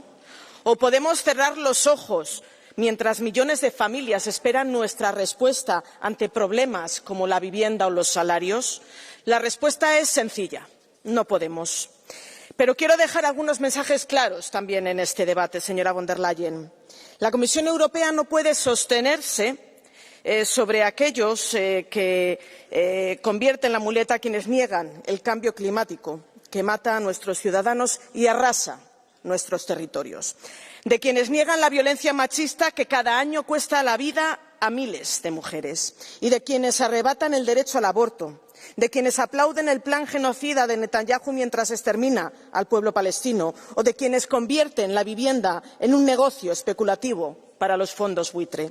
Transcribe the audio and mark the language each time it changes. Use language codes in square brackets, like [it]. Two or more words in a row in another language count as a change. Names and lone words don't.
[es] ¿O podemos cerrar los ojos mientras millones de familias esperan nuestra respuesta ante problemas como la vivienda o los salarios? La respuesta es sencilla. No podemos. Pero quiero dejar algunos mensajes claros también en este debate, señora von der Leyen. La Comisión Europea no puede sostenerse sobre aquellos que convierten la muleta a quienes niegan el cambio climático, que mata a nuestros ciudadanos y arrasa nuestros territorios, de quienes niegan la violencia machista que cada año cuesta la vida a miles de mujeres y de quienes arrebatan el derecho al aborto, de quienes aplauden el plan genocida de Netanyahu mientras extermina al pueblo palestino o de quienes convierten la vivienda en un negocio especulativo para los fondos buitre.